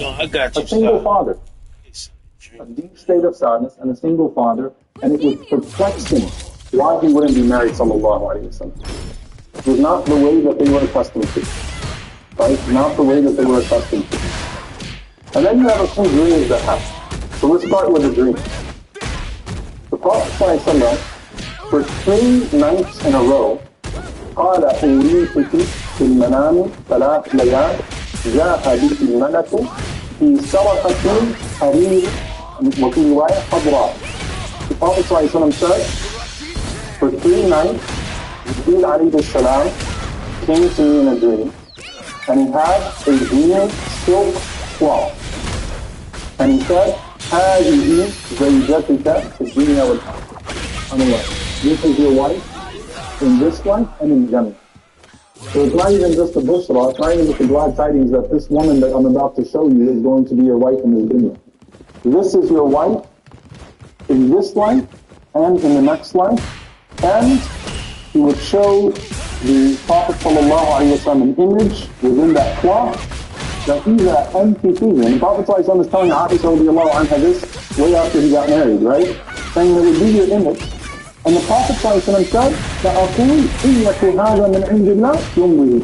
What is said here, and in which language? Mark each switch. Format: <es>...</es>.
<en>A single father. A deep state of sadness and a single father, and it was perplexing why he wouldn't be married sallallahu alaihi wasallam. was not the way that they were accustomed to. Right? Not the way that they were accustomed to. And then you have a few dreams that happen. So let's start with a dream. The Prophet ﷺ, for 3 nights in a row,</en> <ar>قال أريتك في المنام 3 ليال جاء بك الملك في سرقة حرير وفي رواية خضراء.</ar> <en>The Prophet ﷺ said, for 3 nights, Jibreel alayhi salam came to me in a dream, and he had a green silk cloth. And he said,</en> <ar>هذه زوجتك في الدنيا والآخرة.</ar> <en>This is your wife in this life and in Jannah. So it's not even just a bushra, it's not even just the glad tidings that this woman that I'm about to show you is going to be your wife in this dunya. This is your wife in this life and in the next life. And he would show the Prophet ﷺ an image within that cloth that</en> <ar>إِذَا أَنْتِ فِيهِ.</ar> <en>And the Prophet ﷺ is telling Aisha radiallahu anha this way after he got married, right? Saying that it would be your image. And the Prophet ﷺ said,</en> <ar>فَأَقُولْ إِنَّكُ هَذَا مِنْ عِنْدِ اللَّهِ يُمْضِهِ.</ar>